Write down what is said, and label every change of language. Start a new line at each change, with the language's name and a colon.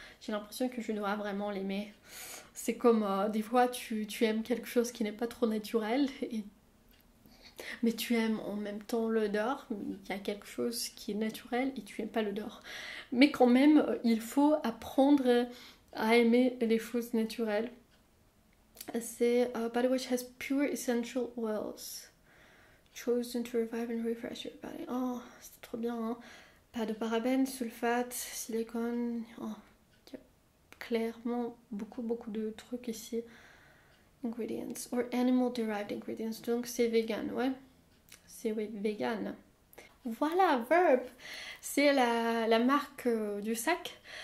French: J'ai l'impression que je dois vraiment l'aimer. C'est comme des fois tu aimes quelque chose qui n'est pas trop naturel, mais tu aimes en même temps l'odeur. Il y a quelque chose qui est naturel et tu n'aimes pas l'odeur. Mais quand même, il faut apprendre à aimer les choses naturelles. C'est
English: Body Wash has pure essential oils chosen to revive and refresh your body.
French: Oh, c'est trop bien, hein. Pas de parabènes, sulfate, silicone. Oh, il y a clairement beaucoup de trucs ici.
English: Ingredients or animal derived ingredients.
French: Donc c'est vegan, ouais. C'est oui, vegan. Voilà, Verb. C'est la marque du sac.